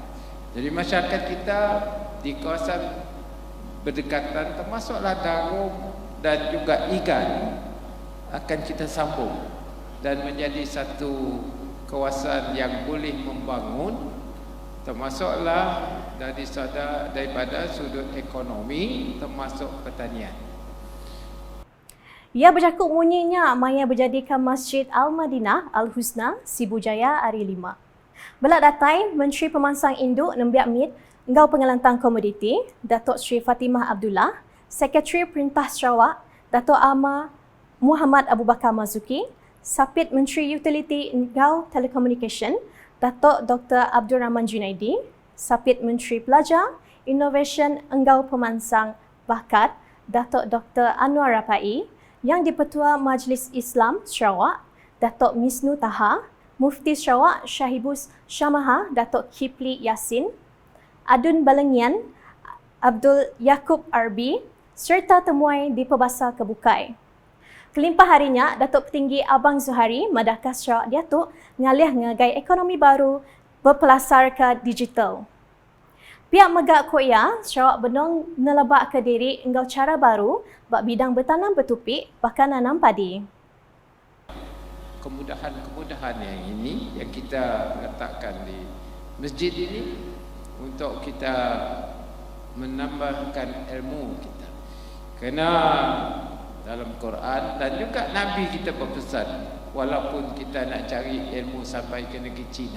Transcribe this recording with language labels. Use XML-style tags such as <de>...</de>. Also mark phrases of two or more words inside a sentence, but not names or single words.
<ms>Jadi masyarakat kita di kawasan berdekatan termasuklah Darung dan juga Igan akan kita sambung dan menjadi satu kawasan yang boleh membangun, termasuklah daripada sudut ekonomi termasuk pertanian.</ms> <iba>Ia bercakap munyinya maya berjadikan Masjid Al-Madinah Al-Husna Sibujaya hari 5. Belak datai Menteri Pemansang Induk Nembiak Mit Enggau Pengelantang Komoditi Datuk Sri Fatimah Abdullah, Sekretari Perintah Sarawak Datuk Ahmad Muhammad Abu Bakar Mazuki, Sapit Menteri Utility Enggau Telekomunikasi Datuk Dr. Abdul Rahman Junaidi, Sapit Menteri Pelajar Innovation Enggau Pemansang Bakat Datuk Dr. Anwar Rapai, Yang di-Pertua Majlis Islam Sarawak Datuk Misnu Taha, Mufti Sarawak Syahibus Syamaha Datuk Kipli Yasin, Adun Balengian Abdul Yaakob Arbi serta temuai di Perbasar Kebukai. Kelimpah harinya, Datuk Petinggi Abang Zuhari madakah Sarawak Datuk ngalih ngagai ekonomi baru berpelasar ke digital. Pihak Megak Koya, Sarawak Benong nelabak ke diri enggau cara baru bak bidang bertanam bertupik bahkan nanam padi.</iba> <ms>Kemudahan-kemudahan yang ini yang kita letakkan di masjid ini untuk kita menambahkan ilmu kita. Kerana dalam Quran dan juga Nabi kita berpesan, walaupun kita nak cari ilmu sampai ke negeri Cina.</ms>